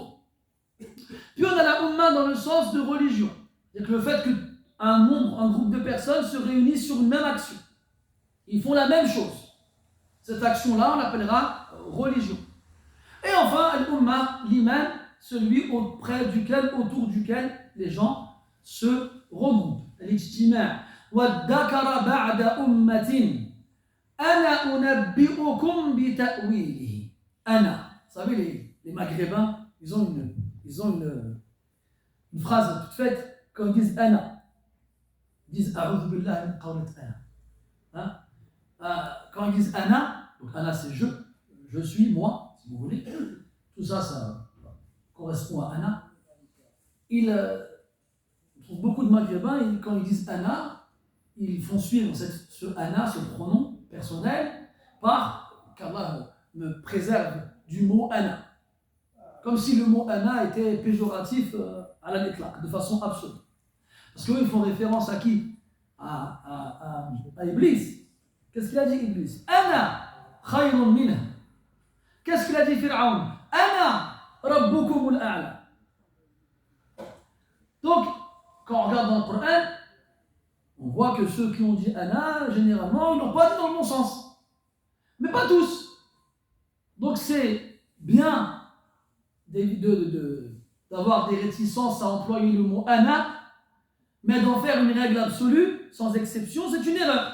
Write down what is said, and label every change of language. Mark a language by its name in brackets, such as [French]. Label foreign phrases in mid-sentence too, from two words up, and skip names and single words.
[French] Puis on a la umma dans le sens de religion, c'est-à-dire que le fait qu'un groupe de personnes se réunissent sur une même action, ils font la même chose. Cette action-là, on l'appellera religion. Et enfin, l'umma, l'imam, celui autour duquel les gens se regroupent. L'ijtima'. [Arabic] وَالذَّكَرَ بَعْدَ أُمَّةٍ أَنَا أُنَبِّئُكُمْ بِتَأْوِيلِهِ. [French] Ana. Vous savez, les Maghrébins, ils ont une phrase toute faite quand ils disent Ana. Ils disent [Arabic] أعوذ بالله من قولة أنا. [French] Quand ils disent Ana, donc Ana c'est je suis, moi, si vous voulez. Tout ça, ça correspond à Ana. On trouve beaucoup de Maghrébins, et quand ils disent Ana, ils font suivre ce Ana, ce pronom personnel, par qu'Allah me préserve du mot ana. Comme si le mot ana était péjoratif à la l'éclat, de façon absolue. Parce qu'eux, ils font référence à qui? À Iblis. Qu'est-ce qu'il a dit, Iblis? [Arabic] أنا خير منه. [French] Qu'est-ce qu'il a dit, Fir'aun? [Arabic] أنا ربكم الأعلى. [French] Donc, quand on regarde dans le Coran, on voit que ceux qui ont dit ana, généralement, ils n'ont pas dit dans le bon sens. Mais pas tous. Donc, c'est bien d'avoir des réticences à employer le mot ana, mais d'en faire une règle absolue, sans exception, c'est une erreur.